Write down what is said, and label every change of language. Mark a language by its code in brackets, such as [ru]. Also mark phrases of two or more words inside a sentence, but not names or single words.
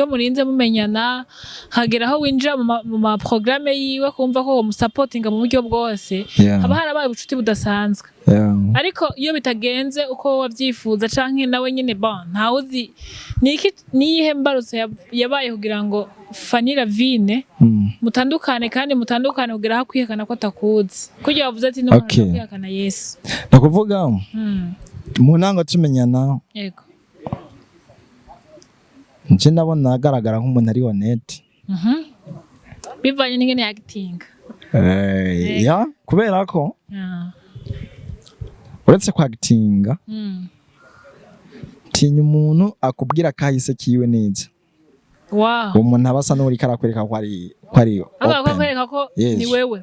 [rn] murinze mumenyana hagera aho winjira mu ma programme yiwe kumva ko umusupportinga mu buryo bwose haba harabaye ubucuti budasanzwe ariko iyo bitagenze uko wavyifuza canke nawe nyene nta uzi niyihe mbarutso yabaye kugira ngo Fanny Lavine mutandukane kandi mutandukane kugira aho kwihakana ko atakuzi kugira bavuze ati no kwihakana Yesu nakuvuga mu ntango tumenyana yego nje nabona agaragara nk'umuntu ari honnête bivanye n'ingene acting kubera ko uretse kwa acting tinya umuntu akubwira kahise kiwe neza umuntu abasa n'uri karakwereka ko ari akakwereka ko ni wewe